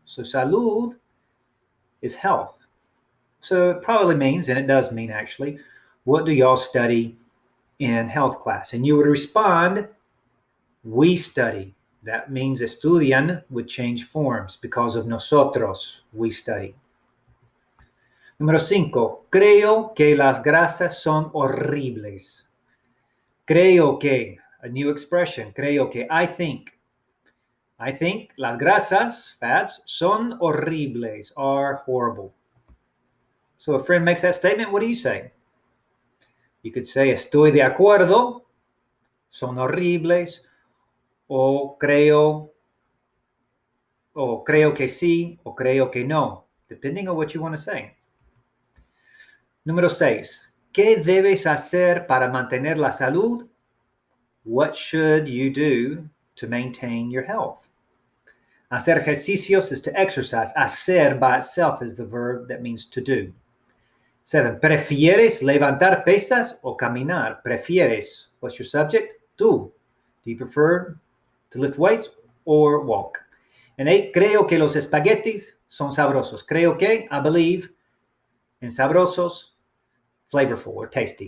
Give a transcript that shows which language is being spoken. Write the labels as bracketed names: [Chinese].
[English] So salud is health. So it probably means, and it does mean actually, what do y'all study in health class? And you would respond, we study. That means estudian would change forms because of nosotros, we study. [Spanish] Número 5. Creo que las grasas son horribles. Creo que, [English] a new expression. Creo que, I think. I think [Spanish] las grasas, [English] fats, [Spanish] son horribles, [English] are horrible. So a friend makes that statement, what do you say? You could say, [Spanish] estoy de acuerdo, son horribles, o creo que sí, o creo que no, [English] depending on what you want to say. [Spanish] Número 6. ¿Qué debes hacer para mantener la salud? [English] What should you do to maintain your health? [Spanish] Hacer ejercicios [English] is to exercise. Hacer by itself is the verb that means to do. 7. [Spanish] ¿Prefieres levantar pesas o caminar? [English] Prefieres. What's your subject? Tú. Do you prefer to lift weights or walk? And 8. [Spanish] Creo que los espaguetis son sabrosos. Creo que, [English] I believe, [Spanish] en sabrosos, [English] flavorful or tasty.